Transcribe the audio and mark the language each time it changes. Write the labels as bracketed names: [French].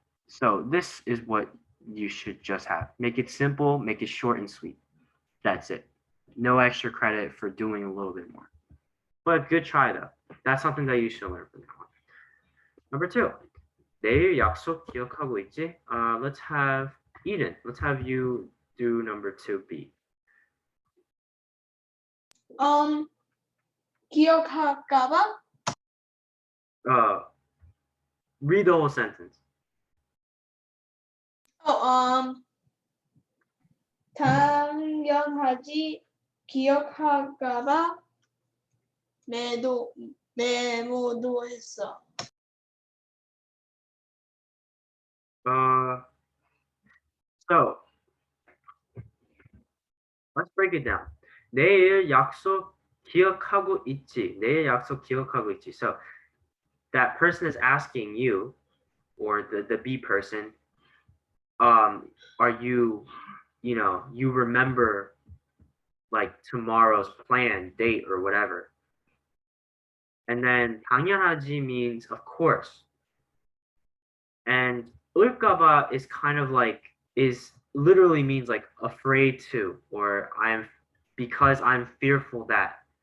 [English] So this is what you should just have. Make it simple, make it short and sweet. That's it. No extra credit for doing a little bit more. But good try though. That's something that you should learn from now on. Number 2. [Korean] 내일 약속 기억하고 있지? [English] Let's have Eden. Let's have you do number 2B. [Korean] 기억할까봐? [English] Read the whole sentence. [Korean] 당연하지 기억할까봐 메모도 했어. [English] So let's break it down. [Korean] 내일 약속 기억하고 있지. 내일 약속 기억하고 있지. [English] So that person is asking you, or the B person, are you you remember like tomorrow's plan, date, or whatever. And then 당연하지 means of course. And 울까봐 is kind of like literally means like afraid to, or because I'm fearful that.